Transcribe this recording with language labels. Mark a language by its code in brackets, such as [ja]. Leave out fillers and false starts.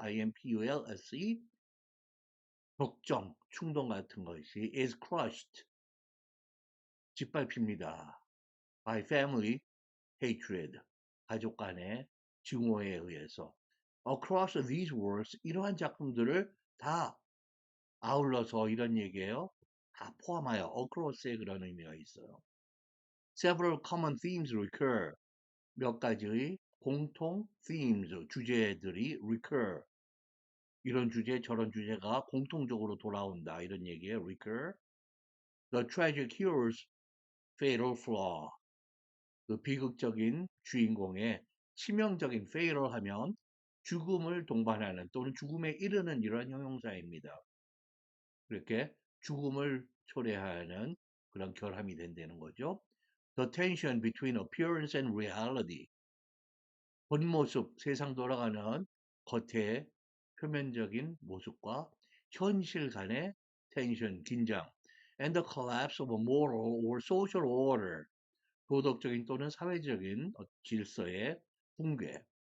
[ko] impulse, 격정, 충동 같은 것이 [en] is crushed, [ko] 짓밟힙니다. [en] by family hatred, [ko] 가족 간의 증오에 의해서. [en] Across these works, [ko] 이러한 작품들을 다 아울러서 이런 얘기예요. 다 포함하여 across에 그런 의미가 있어요. [en] several common themes recur. [ko] 몇 가지의 공통 themes, 주제들이 recur. 이런 주제, 저런 주제가 공통적으로 돌아온다. 이런 얘기예요. [en] recur. The tragic hero's fatal flaw. [ko] 그 비극적인 주인공의 치명적인 fatal 하면 죽음을 동반하는 또는 죽음에 이르는 이러한 형용사입니다. 그렇게 죽음을 초래하는 그런 결함이 된다는 거죠. [en] The tension between appearance and reality. [ko] 본 모습, 세상 돌아가는 겉의 표면적인 모습과 현실 간의 텐션, 긴장. [en] And the collapse of a moral or social order. [ko] 도덕적인 또는 사회적인 질서의 붕괴.